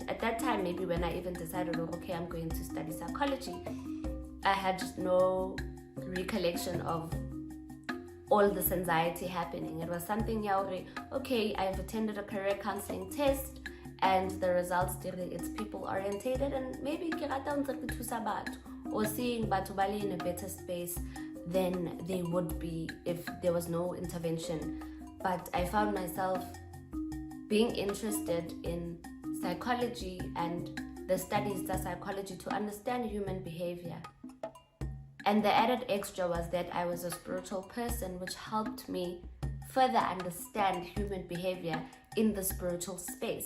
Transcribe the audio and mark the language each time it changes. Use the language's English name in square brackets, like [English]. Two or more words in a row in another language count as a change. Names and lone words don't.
[English] At that time, maybe when I even decided, okay, I'm going to study psychology, I had just no recollection of all this anxiety happening. It was something, okay, I've attended a career counseling test, and the results it's people orientated, and maybe or seeing [Tswana] batho ba le [English] in a better space than they would be if there was no intervention. But I found myself being interested in psychology and the studies of psychology to understand human behavior. And the added extra was that I was a spiritual person, which helped me further understand human behavior in the spiritual space.